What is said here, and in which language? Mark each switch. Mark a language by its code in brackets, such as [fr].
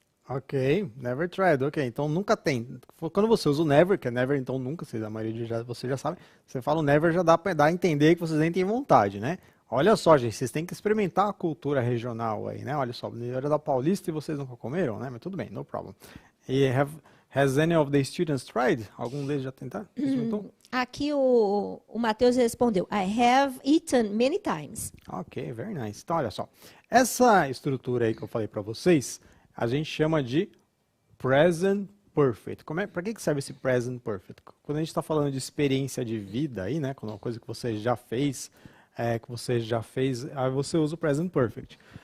[pt] Ok, [en] never tried. [pt] Ok, então nunca tem. Quando você usa o never, que é never, então nunca, a maioria você já sabe. Você fala o never, já dá a entender que vocês nem têm vontade, né? Olha só, gente, vocês têm que experimentar a cultura regional aí, né? Olha só, era da Paulista e vocês nunca comeram, né? Mas tudo bem, [en] no problem. E has any of the students tried? [pt] Algum deles já tentaram? Aqui o Matheus respondeu: [en] I have eaten many times. [pt] Ok, [en] very nice. [pt] Então, olha só. Essa estrutura aí que eu falei para vocês, a gente chama de present perfect. Para que serve esse present perfect? Quando a gente está falando de experiência de vida aí, né? Quando é uma coisa que você já fez, aí você usa o present perfect.